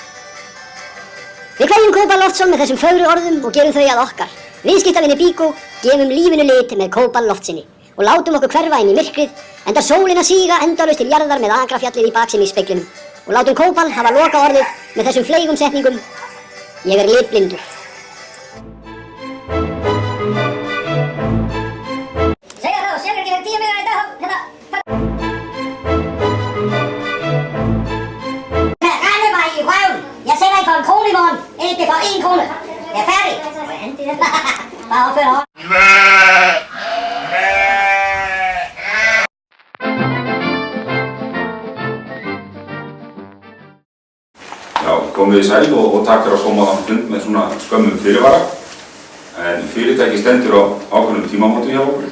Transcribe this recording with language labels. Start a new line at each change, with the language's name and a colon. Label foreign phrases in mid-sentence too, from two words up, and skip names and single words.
Icelandic: Við kveðjum Kópal Loftsson með þessum fögru orðum og gerum þau að okkar. Viðskiptavinir Bíkó gefum lífinu lit með Kópal Loftsinni og látum okkur hverfa inn í myrkrið, enda sólin að síga endalaust til jarðar með Akrafjallið í baksinn í speglinum. Og látum Kópal hafa loka orðið með þessum fleygum setningum: Ég er litblindur.
Danish: Ikke for 1 krone. Jeg er færdig. Må jeg hente det? Bare opfør hånden.
Icelandic: Já, komið í sæl og takk fyrir að koma á fund með svona skömmum fyrirvara. En fyrirtæki stendur á ákveðnum tímamótum hjá okkur.